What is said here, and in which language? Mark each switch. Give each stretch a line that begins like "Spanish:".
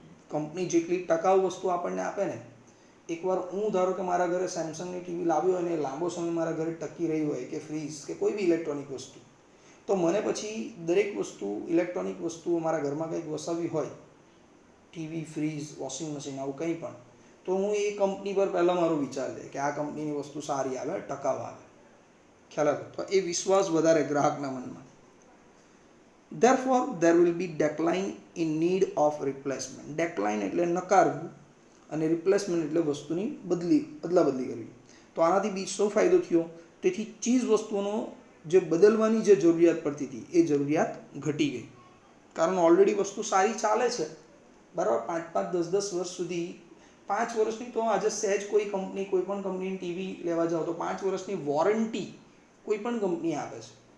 Gujarati: Company જેટલી ટકાઉ વસ્તુ આપણને આપે ને, એકવાર હું ધારો કે મારા ઘરે સેમસંગની ટીવી લાવ્યો અને લાંબો સમય મારા ઘરે ટકી રહી હોય, કે ફ્રીજ કે કોઈ બી ઇલેક્ટ્રોનિક વસ્તુ, તો મને પછી દરેક વસ્તુ, ઇલેક્ટ્રોનિક વસ્તુઓ મારા ઘરમાં કંઈક વસાવી હોય, ટીવી, ફ્રીજ, વોશિંગ મશીન, આવું કંઈ પણ, તો હું એ કંપની પર પહેલાં મારો વિચાર લે કે આ કંપનીની વસ્તુ સારી આવે, ટકાઉ આવે. ખ્યાલ આવે? તો એ વિશ્વાસ વધારે ગ્રાહકના મનમાં.
English: Therefore, there will be decline in need of replacement.
Gujarati: Decline એટલે નકારવું અને રિપ્લેસમેન્ટ એટલે વસ્તુની અદલાબદલી કરવી. તો આનાથી બીજો ફાયદો થયો. તેથી ચીજ વસ્તુઓનો જે બદલવાની જે જરૂરિયાત પડતી હતી, એ જરૂરિયાત ઘટી ગઈ. કારણ ઓલરેડી વસ્તુ સારી ચાલે છે, બરાબર. 5-5, 10-10 વર્ષ સુધી, 5 વર્ષની તો આજે સહેજ કોઈ કંપની, કોઈ પણ કંપનીની ટીવી લેવા જાઓ તો 5 વર્ષની વોરંટી કોઈ પણ કંપની આપે છે.